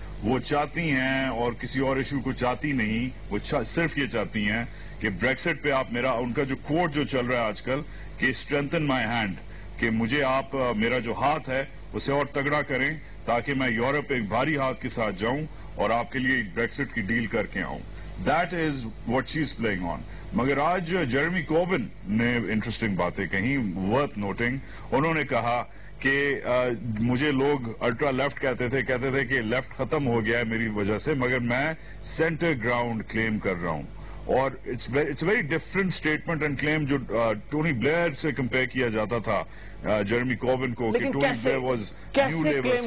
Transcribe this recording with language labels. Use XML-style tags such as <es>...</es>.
<hi>वो चाहती हैं और किसी और इशू को चाहती नहीं, वो सिर्फ ये चाहती हैं कि ब्रेक्सिट पे आप मेरा, उनका जो कोट जो चल रहा है आजकल कि</hi> <en>strengthen my hand,</en> <hi>कि मुझे आप मेरा जो हाथ है उसे और तगड़ा करें ताकि मैं यूरोप एक भारी हाथ के साथ जाऊं और आपके लिए ब्रेक्सिट की डील करके आऊं।</hi> <en>That is what she's playing on.</en> <hi>मगर आज जेरेमी कॉर्बिन ने इंटरेस्टिंग बातें कही,</hi> <en>Worth noting.</en> <hi>उन्होंने कहा कि मुझे लोग अल्ट्रा लेफ्ट कहते थे कि लेफ्ट खत्म हो गया है मेरी वजह से, मगर मैं सेंटर ग्राउंड क्लेम कर रहा हूं। और</hi> <en>it's very different statement and claim</en> <hi>जो टोनी ब्लेयर से कंपेयर किया जाता था जेरेमी कॉर्बिन को, कि</hi> <en>Tony Blair was New Labour</en>